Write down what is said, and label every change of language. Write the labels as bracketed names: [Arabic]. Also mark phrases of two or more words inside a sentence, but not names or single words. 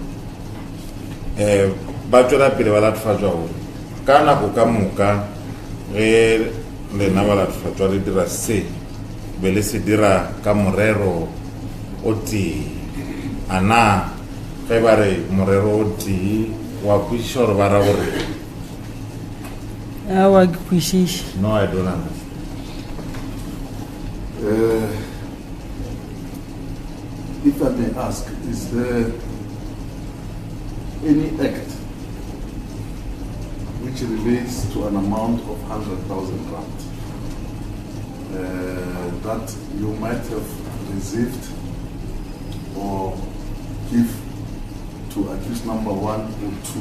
[Northern Sotho] ba tšwela pele ba latofatšwa gore ka nako ka moka ge lena ba latofatšwa le dira se be le se dira ka morero o tee ana ge ba re morero o tee wa kwešiša gore ba ra gore awa ke kwešiše. [English] no, I don't understand. If I may ask, is there any act which relates to an amount of 100,000 rand that you might have received or give to accused number 1 or